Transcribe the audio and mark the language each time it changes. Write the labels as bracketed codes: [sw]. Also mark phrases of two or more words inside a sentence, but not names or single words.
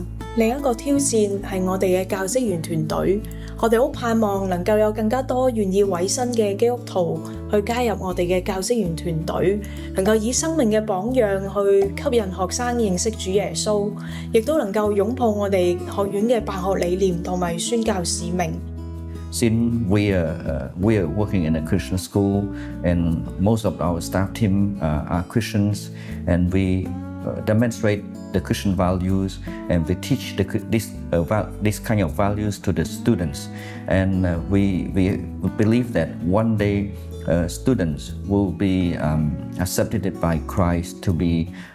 [yue] 另一個挑戰係我哋嘅教職員團隊，我哋好盼望能夠有更加多願意委身嘅基督徒去加入我哋嘅教職員團隊，能夠以生命嘅榜樣去吸引學生認識主耶穌，亦都能夠擁抱我哋學院嘅辦學理念同埋宣教使命。 [en] Since we are working in a Christian school, and most of our staff team are Christians, and we demonstrate the Christian values, and we teach this kind of values to the students, and we believe that one day students will be accepted by Christ to be